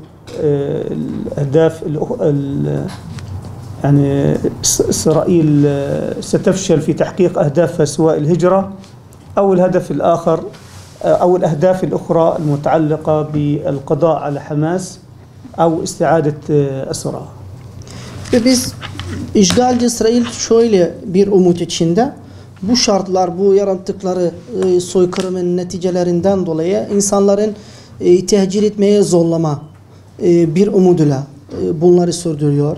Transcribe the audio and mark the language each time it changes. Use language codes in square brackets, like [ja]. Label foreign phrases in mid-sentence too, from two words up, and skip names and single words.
[ar] الأهداف يعني إسرائيل ستفشل في تحقيق أهدافها سواء الهجرة أو الهدف الآخر أو الأهداف الأخرى المتعلقة بالقضاء على حماس أو استعادة أسرها. [tr] Ve biz işgalci İsrail şöyle bir umut içinde, bu şartlar, bu yarattıkları soykırımın neticelerinden dolayı insanların tehcir etmeye zorlama bir umuduyla bunları sürdürüyor.